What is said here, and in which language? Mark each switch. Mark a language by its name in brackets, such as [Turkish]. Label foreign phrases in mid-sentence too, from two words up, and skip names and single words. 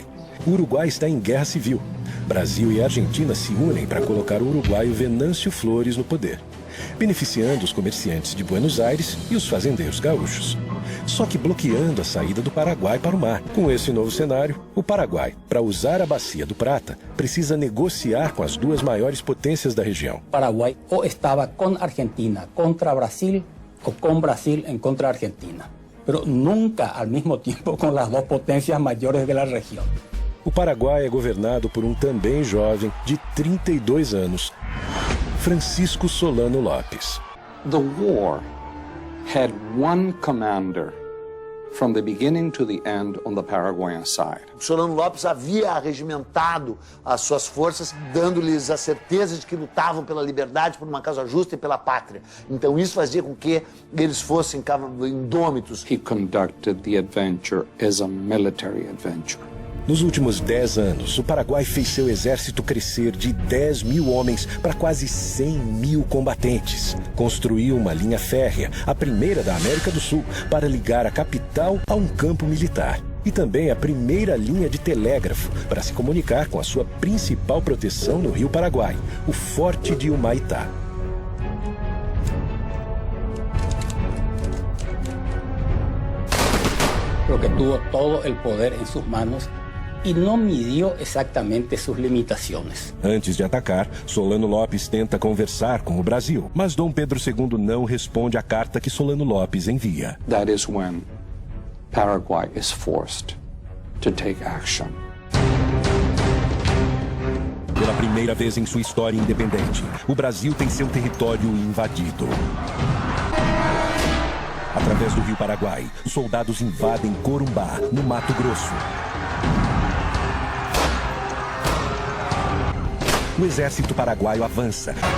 [Portuguese] O Uruguai está em guerra civil. Brasil e Argentina se unem para colocar o uruguaio Venâncio Flores no poder, beneficiando os comerciantes de Buenos Aires e os fazendeiros gaúchos. Só que bloqueando a saída do Paraguai para o mar. Com esse novo cenário, o Paraguai, para usar a Bacia do Prata, precisa negociar com as 2 maiores potências da região. Paraguai ou estava com Argentina contra Brasil ou com Brasil em contra Argentina, [Spanish] pero nunca al mismo tiempo con las 2 potencias mayores de la región. [Portuguese] O Paraguai é governado por um também jovem de 32 anos, Francisco Solano Lopes. [English] The war had one commander from the beginning to the end on the Paraguayan side. [Portuguese] Solano Lopes havia arregimentado as suas forças, dando-lhes a certeza de que lutavam pela liberdade, por uma causa justa e pela pátria. Então isso fazia com que eles fossem indômitos. [English] He conducted the adventure as a military adventure. [Portuguese] Nos últimos 10 anos, o Paraguai fez seu exército crescer de 10 mil homens para quase 100 mil combatentes. Construiu uma linha férrea, a primeira da América do Sul, para ligar a capital a um campo militar. E também a primeira linha de telégrafo para se comunicar com a sua principal proteção no Rio Paraguai, o Forte de Humaitá. [Spanish] Porque tuvo todo el poder en sus manos [Portuguese] e não midiu exatamente suas limitações. Antes de atacar, Solano Lopes tenta conversar com o Brasil, mas Dom Pedro II não responde à carta que Solano Lopes envia. [English] That is when Paraguay is forced to take action. [Portuguese] Pela primeira vez em sua história independente, o Brasil tem seu território invadido. Através do Rio Paraguai, soldados invadem Corumbá, no Mato Grosso. O exército paraguaio avança.